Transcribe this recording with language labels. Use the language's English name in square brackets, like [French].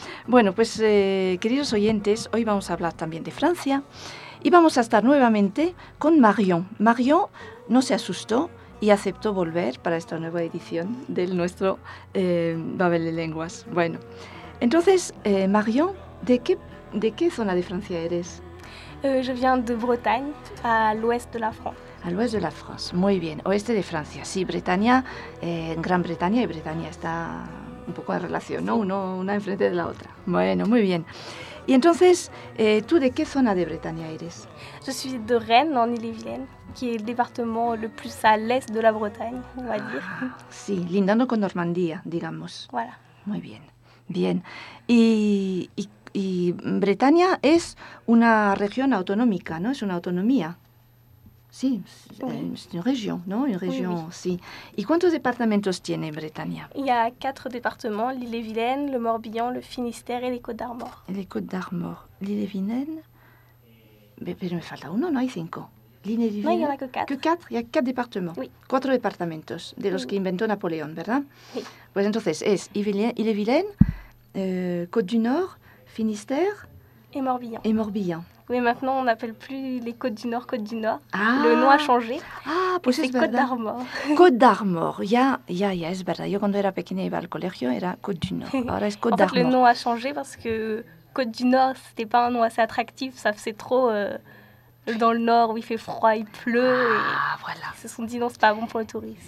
[Spanish] Bueno, pues queridos oyentes, hoy vamos a hablar también de Francia y vamos a estar nuevamente con Marion. Marion no se asustó y aceptó volver para esta nueva edición del nuestro Babel de Lenguas. Bueno, entonces, Marion, ¿de qué zona de Francia eres? [French] Je viens de Bretagne, à l'ouest de la France. À l'ouest de la France, [Spanish] muy bien. Oeste de Francia, sí, Bretaña, Gran Bretaña y Bretaña está un poco en relación, ¿no? Una enfrente de la otra. Bueno, muy bien. Y entonces, ¿tú de qué zona de Bretaña eres? [French] Je suis de Rennes, en Ille-et-Vilaine, qui est le département le plus à l'est de la Bretagne, on va dire. [Spanish] Sí, lindando con Normandía, digamos. [French] Voilà. [Spanish] Muy bien, bien. Y Bretaña es una región autonómica, ¿no? Es una autonomía. Sí, es una región, ¿no? Una región, sí. ¿Y cuántos departamentos tiene Bretaña? [French] Il y a 4 départements, l'Ille-et-Vilaine, le Morbihan, le Finistère et les Côtes d'Armor. Et les Côtes d'Armor. [Spanish] L'Ille-et-Vilaine, pero me falta uno, ¿no? Hay 5. [French] L'Ille-et-Vilaine. No, il y en a que 4. Que 4, il y a 4 départements. Oui. [Spanish] 4 departamentos de los que inventó Napoleón, ¿verdad? Sí. Pues entonces, es Ille-et-Vilaine, Côte du Nord, Finistère [French] et Morbihan. Et Morbihan. Mais maintenant, on n'appelle plus les Côtes du Nord, Côtes du Nord. Ah, le nom a changé. [Spanish] Ah, pues [French] c'est Côte d'Armor. [Spanish] Côte d'Armor, ya, es verdad. Yo cuando era pequeña iba al colegio, era Côte du Nord. Ahora es Côte d'Armor. [French] En fait, le nom a changé parce que Côte du Nord, ce n'était pas un nom assez attractif. Ça faisait trop dans le Nord où il fait froid, il pleut. Ah, et voilà. Ils se sont dit non, ce n'est pas bon pour le tourisme.